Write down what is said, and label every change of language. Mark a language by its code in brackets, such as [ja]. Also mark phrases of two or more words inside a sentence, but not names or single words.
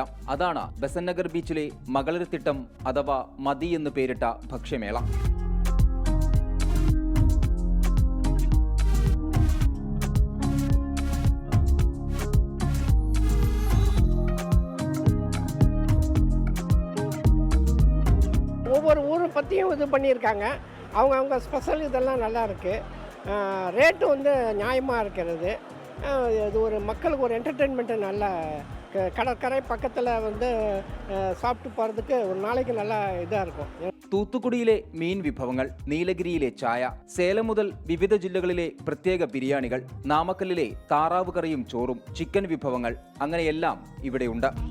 [ml] അതാണ് ബെസൻ നഗർ ബീച്ചിലെ മകളരുത്തിട്ടം അഥവാ മതി എന്ന് പേരിട്ട ഭക്ഷ്യമേള. [ta] ஒவ்வொரு ஊரை பற்றியும் இது பண்ணியிருக்காங்க. அவங்க ஸ்பெஷல் இதெல்லாம் நல்லா இருக்குது. ரேட்டு வந்து நியாயமாக இருக்கிறது. இது ஒரு மக்களுக்கு ஒரு என்டர்டெயின்மெண்ட்டு, நல்ல கடற்கரை பக்கத்தில் வந்து சாப்பிட்டு போகிறதுக்கு ஒரு நாளைக்கு நல்லா இதாக இருக்கும். [ml] തൂത്തുക്കുടിയിലെ മീൻ വിഭവങ്ങൾ, നീലഗിരിയിലെ ചായ, സേലം മുതൽ വിവിധ ജില്ലകളിലെ പ്രത്യേക ബിരിയാണികൾ, നാമക്കല്ലിലെ താറാവ് കറിയും ചോറും, ചിക്കൻ വിഭവങ്ങൾ, അങ്ങനെയെല്ലാം ഇവിടെയുണ്ട്.